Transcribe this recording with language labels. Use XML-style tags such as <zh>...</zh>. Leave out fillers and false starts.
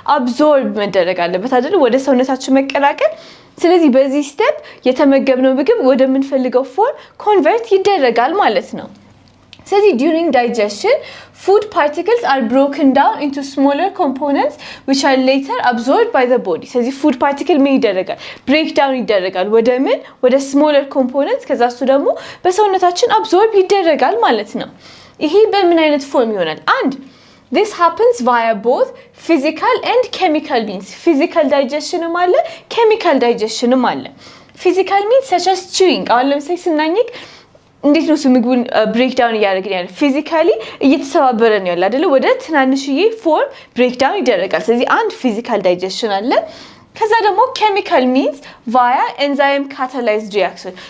<am>አብዞርብ መደረግ አለበት አይደል? ወደ ሰውነታችን መቀላቀል። ስለዚህ በዚህ ስቴፕ የተመገብነው ምግብ ወደ ምን ፈልገው ፎርም ኮንቨርት ይደረጋል ማለት ነው። ስለዚህ</am> <en>during digestion food particles are broken down into smaller components which are later absorbed by the body።</en> <am>ስለዚህ food particle ምን ይደረጋል? breakdown ይደረጋል ወደ ምን? ወደ smaller components። ከዛ እሱ ደግሞ በሰውነታችን absorb ይደረጋል ማለት ነው። ይሄ በምን አይነት ፎርም ይሆናል?</am> <en>አንድ This happens via both physical and chemical means.</en> <am>Physical digestion አለ፣ chemical digestion አለ።</am> <en>Physical means such as chewing።</en> <am>አሁን ለምሳሌ ስናኝክ እንዴት ነው ምግቡን ብሬክዳውን እያደረግን ያለ? ፊዚካሊ እየተሰባበረ ነው ያለ አይደለ? ወደ ትናንሽዬ ፎርም ብሬክዳውን ይደረጋል። ስለዚህ አንድ ፊዚካል ዳይጀሽን አለ። ከዛ ደግሞ</am> <en>chemical means via enzyme catalyzed reaction.</en>